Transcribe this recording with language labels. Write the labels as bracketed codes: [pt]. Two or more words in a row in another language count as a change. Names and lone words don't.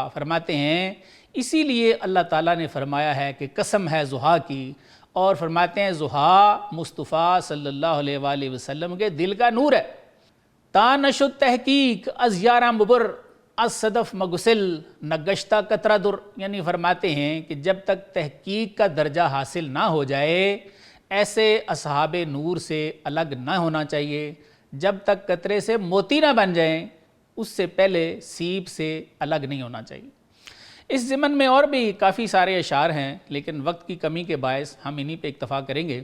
[ur] فرماتے ہیں اسی لیے اللہ تعالیٰ نے فرمایا ہے کہ قسم ہے ضحیٰ کی، اور فرماتے ہیں ضحیٰ مصطفیٰ [ar] صلی اللہ علیہ وآلہ وسلم [ur] کے دل کا نور ہے۔ [fa] تا نشد تحقیق از یارہ مبر از صدف مگسل نگشتہ قطرہ در۔ [ur] یعنی فرماتے ہیں کہ جب تک تحقیق کا درجہ حاصل نہ ہو جائے ایسے اصحاب نور سے الگ نہ ہونا چاہیے، جب تک قطرے سے موتی نہ بن جائیں اس سے پہلے سیب سے الگ نہیں ہونا چاہیے۔ اس ضمن میں اور بھی کافی سارے اشعار ہیں لیکن وقت کی کمی کے باعث ہم انہی پہ اکتفا کریں گے۔